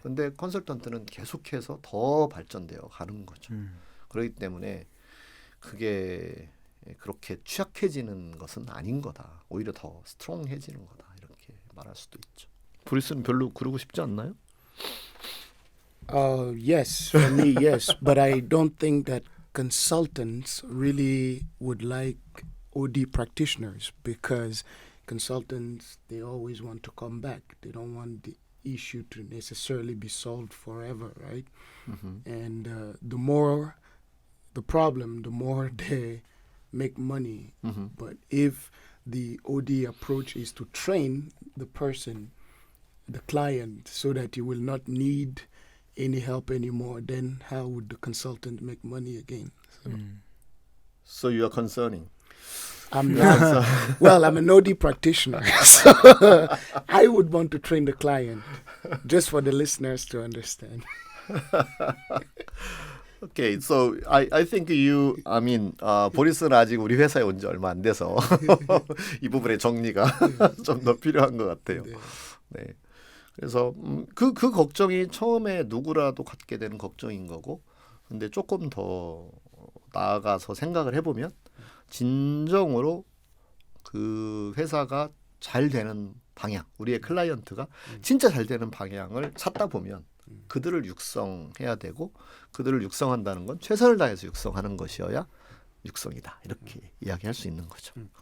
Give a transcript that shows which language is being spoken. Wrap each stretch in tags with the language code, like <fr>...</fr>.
<ko>근데 컨설턴트는 계속해서 더 발전되어 가는 거죠. 그렇기 때문에 그게 그렇게 취약해지는 것은 아닌 거다. 오히려 더 스트롱해지는 거다. 이렇게 말할 수도 있죠. 보리스는 별로 그러고 싶지 않나요?</ko> <en>Yes, for me, yes. But I don't think that consultants really would like OD practitioners because consultants, they always want to come back. They don't want the issue to necessarily be solved forever, right? And the more the problem, the more they make money. But if the OD approach is to train the person, the client, so that you will not need any help anymore, then how would the consultant make money again? So you are concerning. I'm not, well, I'm an OD practitioner, so I would want to train the client, just for the listeners to understand. Okay, so I think</en> <ko>보리스는 아직 우리 회사에 온 지 얼마 안 돼서 이 부분의 정리가 좀 더 필요한 것 같아요. 네. 그래서 그 걱정이 처음에 누구라도 갖게 되는 걱정인 거고, 근데 조금 더 나아가서 생각을 해보면 진정으로 그 회사가 잘 되는 방향, 우리의 클라이언트가 진짜 잘 되는 방향을 찾다 보면 그들을 육성해야 되고, 그들을 육성한다는 건 최선을 다해서 육성하는 것이어야 육성이다, 이렇게 이야기할 수 있는 거죠.</ko>